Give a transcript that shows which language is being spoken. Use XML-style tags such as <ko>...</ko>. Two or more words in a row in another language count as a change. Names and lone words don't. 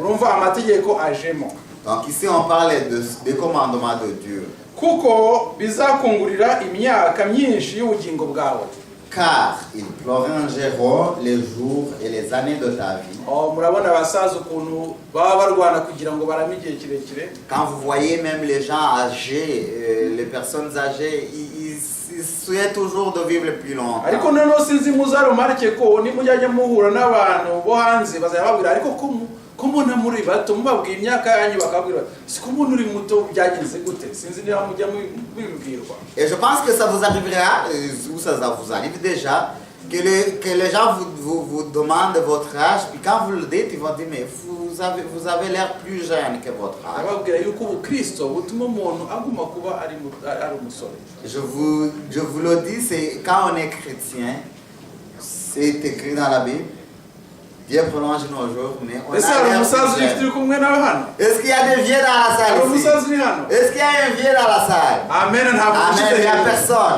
<rw>Urumva amategeko ajemo.</rw> <fr>Donc ici on parle des commandements de Dieu.</fr> <rw>Kuko bizakungurira imyaka myinshi y'ubugingo bwawe.</rw> <fr>Car ils prolongeront les jours et les années de ta vie.</fr> <rw>Murabona abasaza ukuntu baba barwana kugira ngo barame igihe kirekire.</rw> <fr>Quand vous voyez même les gens âgés, les personnes âgées, ils souhaitent toujours de vivre plus longtemps.</fr> <rw>Ariko noneho sinzi muzarumarike ko nimujyanye muhura n'abantu bo hanze bazababwira ariko ko mbona muri bato mubabwira imyaka yanyu bakabwira siko mbona uri muto byagenze gute sinzi niba mujya mubibwirwa.</rw> <fr>Et je pense que ça vous arrivera, ou ça vous arrive déjà, que les gens vous demandent votre âge, puis quand vous le dites, ils vont dire mais vous avez l'air plus jeune que votre âge.</fr> <rw>Ababwira yuko ubukristo butuma umuntu aguma kuba ari umusore.</rw> <fr>Je vous le dis, c'est quand on est chrétien, c'est écrit dans la Bible. Dieu prolonge nos jours, mais on a l'air plus jeune. Est-ce qu'il y a des vieux dans la salle ici? Est-ce qu'il y a un vieux dans la salle? Amen. Amen, il n'y a personne.</fr>